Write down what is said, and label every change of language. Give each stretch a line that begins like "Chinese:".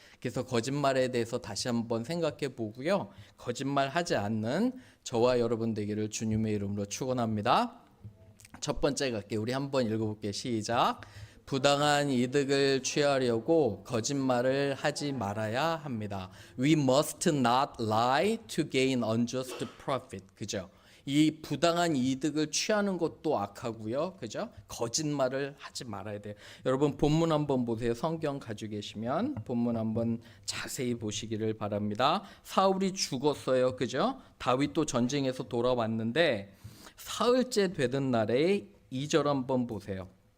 Korean: 그래서 거짓말에 대해서 다시 한번 생각해 보고요. 거짓말하지 않는 저와 여러분 되기를 주님의 이름으로 축원합니다. 첫 번째 갈게요. 우리 한번 읽어볼게요. 시작. 부당한 이득을 취하려고 거짓말을 하지 말아야 합니다.
English: We must not lie to gain unjust profit.
Korean: 그죠? 이 부당한 이득을 취하는 것도 악하고요. 그죠? 거짓말을 하지 말아야 돼요. 여러분 본문 한번 보세요. 성경 가지고 계시면 본문 한번 자세히 보시기를 바랍니다. 사울이 죽었어요. 그죠? 다윗도 전쟁에서 돌아왔는데 사흘째 되던 날에 2절 한번 보세요.